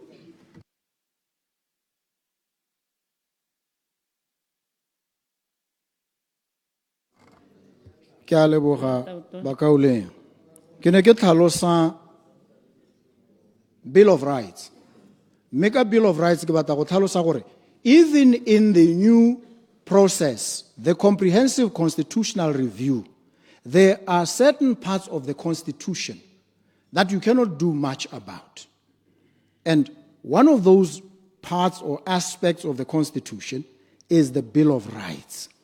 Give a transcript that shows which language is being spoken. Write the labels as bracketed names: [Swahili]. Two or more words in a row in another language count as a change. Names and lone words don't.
[Tswana] ke a leboga bakauleng ke ne ke tlhalosa Bill of Rights. [English] Make a Bill of Rights [Tswana] ke batla go tlhalosa gore [English] even in the new process, the comprehensive constitutional review, there are certain parts of the Constitution that you cannot do much about. And one of those parts or aspects of the Constitution is the Bill of Rights.